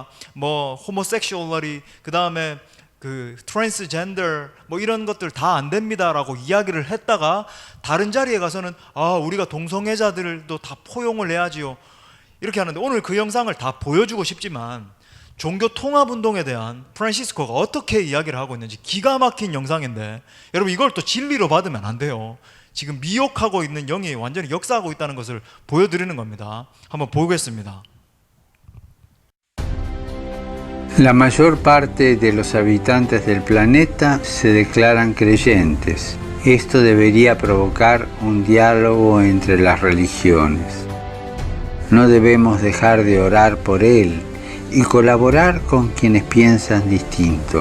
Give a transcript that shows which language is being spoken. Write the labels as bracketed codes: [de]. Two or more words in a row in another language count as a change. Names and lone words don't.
[ko] 뭐 호모섹슈얼리 그 다음에 그 트랜스젠더 뭐 이런 것들 다 안 됩니다라고 이야기를 했다가 다른 자리에 가서는 우리가 동성애자들도 다 포용을 해야지요 이렇게 하는데 오늘 그 영상을 다 보여주고 싶지만 종교 통합 운동에 대한 프란시스코가 어떻게 이야기를 하고 있는지 기가 막힌 영상인데 여러분 이걸 또 진리로 받으면 안 돼요. 지금 미혹하고 있는 영이 완전히 역사하고 있다는 것을 보여드리는 겁니다. 한번 보겠습니다. [es] La mayor parte de los habitantes del planeta se declaran creyentes. Esto debería provocar un diálogo entre las religiones. No debemos dejar de orar por él y colaborar con quienes piensan distinto.